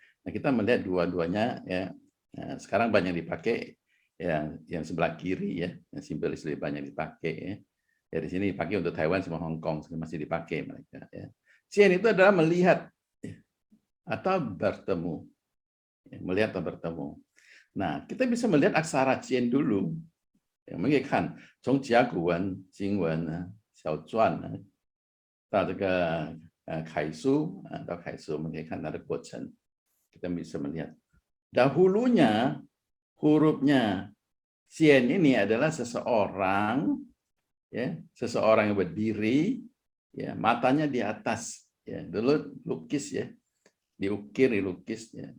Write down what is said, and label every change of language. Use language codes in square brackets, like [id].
[id] Nah kita melihat dua-duanya ya. Nah, sekarang banyak dipakai yang sebelah kiri ya, yang simplis lebih banyak dipakai ya. Ya di sini dipakai untuk Taiwan sama Hong Kong masih dipakai mereka ya. Cian itu adalah melihat ya, atau bertemu, ya, melihat atau bertemu. Nah, kita bisa melihat aksara cian dulu. [zh] Ya, 我们可以看从甲骨文、经文、小篆到这个楷书到楷书，我们可以看它的过程。 [id] Kita bisa melihat dahulunya hurufnya cian ini adalah seseorang, ya, seseorang yang berdiri, ya, matanya di atas, ya, dulu lukis ya, diukir, dilukis, ya.